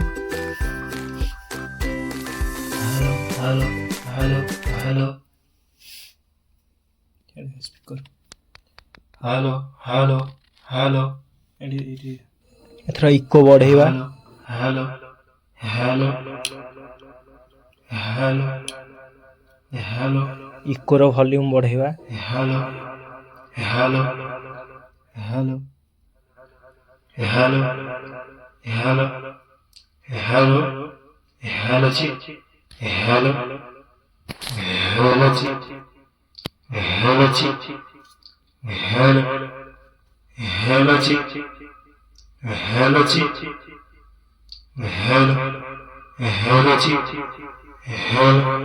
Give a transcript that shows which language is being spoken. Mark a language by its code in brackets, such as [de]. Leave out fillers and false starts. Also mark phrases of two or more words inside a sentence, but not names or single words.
[en] hello hello hello hello ସ୍ପିକର hello, hello, hello, [or] ଏଠି ଏଥର ଇକୋ ବଢ଼େଇବା [en] hello, hello, hello, hello, [or] ଇକୋର ଭଲ୍ୟୁମ୍ ବଢ଼େଇବା [en] hello, hello, hello, hello, hello, hello, hello, chick, hello, hello, chick, hello, chick, hello, hello, chick, hello, chick, hello, hello, chick, hello,